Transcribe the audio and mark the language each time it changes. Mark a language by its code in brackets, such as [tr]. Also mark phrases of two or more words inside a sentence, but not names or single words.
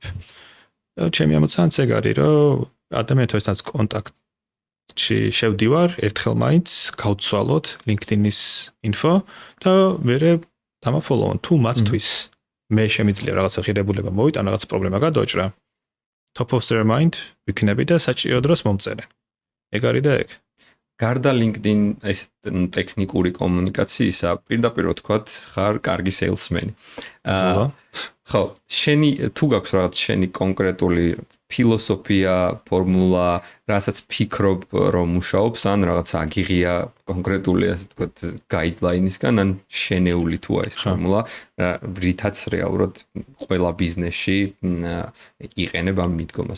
[ka] ჩემი ამოცანაც ეგ არის, რომ ადამიანთან ერთად კონტაქტში შევდივარ, ერთხელ მაინც გავცვალოთ LinkedIn-ის info და მერე დამაფოლოვონ. თუ მათთვის მე შემიძლია რაღაცა ღირებულება მოვიტან, რაღაც პრობლემა გადაოჭრა. [en] Top of their mind [ka] ვიქნები და საჭირო დროს მომწერენ. ეგ არის და ეგ. გარდა LinkedIn ეს ტექნიკური კომუნიკაციისა, პირდაპირ ვთქვათ, ხარ კარგი salesman-ი. ხო, შენი თუ გაქვს რაღაც შენი კონკრეტული ფილოსოფია, ფორმულა, რასაც ფიქრობ რომ მუშაობს, ან რაღაც აგიღია კონკრეტული ასე ვთქვათ guideline-ისგან, ან შენეული თუ არის ფორმულა, რითაც რეალურად ყველა ბიზნესში იყენებ ამ მიდგომას.